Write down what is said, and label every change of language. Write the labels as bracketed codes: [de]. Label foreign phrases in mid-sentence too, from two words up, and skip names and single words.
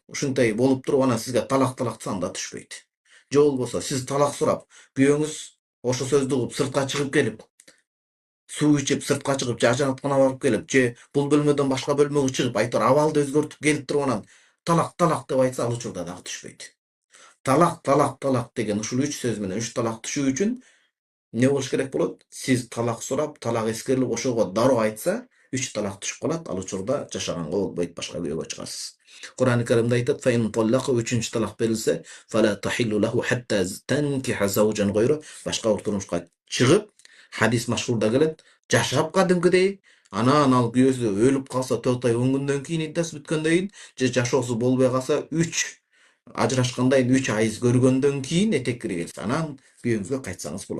[ky] Ушундай болуп туруп анан сизге талак анда түшпөйт. Же болбосо сиз талак сурап, күйөөңүз ошо сөздү угуп сыртка чыгып келип, суу ичип сыртка чыгып, же ажыратканага барып келип, же бул бөлмөдөн башка бөлмөгө чыгып, айтор абалды өзгөртүп келип туруп анан талак деп айтса, ал учурда дагы түшпөйт. Талак деген ушул 3 сөз менен 3 талак түшүү үчүн не болуш керек болот? Сиз талак сурап, талак эскерилип, ошого дароо айтса, 3 талак түшүп калат. Ал учурда жашаганга болбойт, башка күйөөгө чыгасыз. Кур'ан-ы Каримде айтат: [ar] "فإن طلق" [ky] 3-нчи талак берилсе, [ar] "فلا تحل له حتى تنكح زوجا غير" [ky] башка бир турмушка чыгып, хадис машхурда келет, жашап кадимкидей, анан ал күйөөсү өлүп калса 4 ай 10 күндөн кийин иддасы бүткөндөн кийин, же жашоосу болбой калса 3 ажырашкандан кийин 3 айыз көргөндөн кийин этеккири келсе, анан күйөөңүзгө кайтсаңыз болот.